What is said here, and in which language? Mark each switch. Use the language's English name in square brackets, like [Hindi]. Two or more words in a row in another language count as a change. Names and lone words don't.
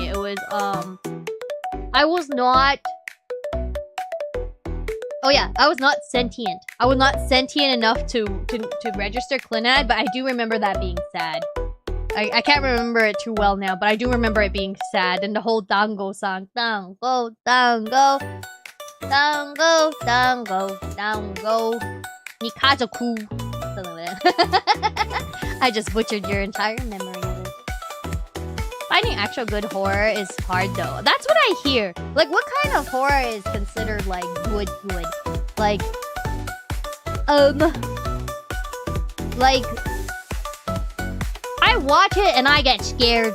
[English] It was, I was not... Oh yeah, I was not sentient. I was not sentient enough to register Clannad, but I do remember that being sad. I can't remember it too well now, but I do remember it being sad. And the whole tango song. Tango, tango. Tango, tango, tango. Nikazoku. Something like that. I just butchered your entire memory of it. Finding actual good horror is hard though. That's what I hear. Like, what kind of horror is considered like good? Like, I watch it and I get scared.